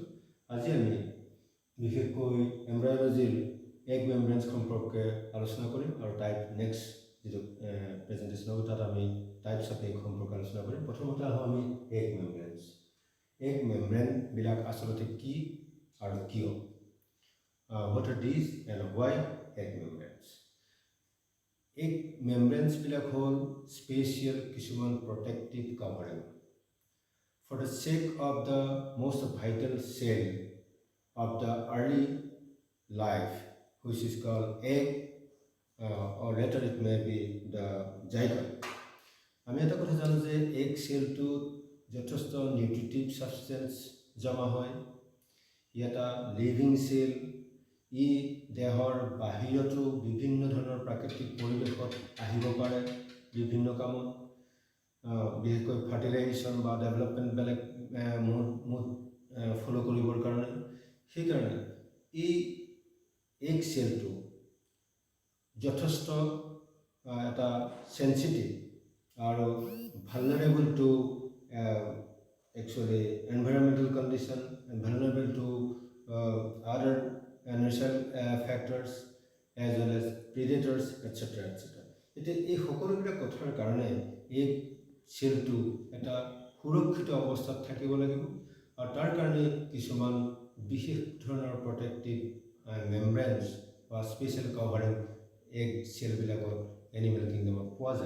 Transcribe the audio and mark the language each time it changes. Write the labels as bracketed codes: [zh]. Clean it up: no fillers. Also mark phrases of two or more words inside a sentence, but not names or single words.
[as] আজি আমি বিশেষকৈ এমব্ৰাইডাৰীৰ [en] egg membranes [as] সম্পৰ্কে আলোচনা কৰিম আৰু [en] type next [as] যিটো প্ৰেজেণ্টেশ্যন হ'ব তাত আমি [en] types of egg [as] সম্পৰ্কে আলোচনা কৰিম। প্ৰথমতে আহোঁ আমি [en] egg membranes. egg membraneবিলাক [as] আচলতে কি আৰু কিয়? [en] What are these and why egg membranes? Egg membranes [as] বিলাক হ'ল স্পেচিয়েল কিছুমান [en] protective covering for the sake of the most vital cell of the early life, which is called egg, or later it may be the zygote. [as] আমি এটা কথা জানো যে egg cellটো যথেষ্ট [en] nutritive substance [as] জমা হয়। ই এটা [en] living cell. [as] ই দেহৰ বাহিৰতো বিভিন্ন ধৰণৰ প্ৰাকৃতিক পৰিৱেশত আহিব পাৰে বিভিন্ন কামত, বিশেষকৈ ফাৰ্টিলাইজেশ্যন বা ডেভেলপমেণ্ট বেলেগ মুড ফ'ল' কৰিবৰ কাৰণে। সেইকাৰণে এই [en] egg cellটো [as] যথেষ্ট এটা চেঞ্চিটিভ আৰু [en] vulnerable to actually environmental condition and vulnerable to other natural factors as well as predators etc. [as] এতিয়া এই সকলোবিলাক কথাৰ কাৰণে এই চেলটো এটা সুৰক্ষিত অৱস্থাত থাকিব লাগিব আৰু তাৰ কাৰণে কিছুমান বিশেষ ধৰণৰ [en] protective membranes [as] বা [en] special covering egg cellবিলাকত animal kingdomত [as] পোৱা যায়।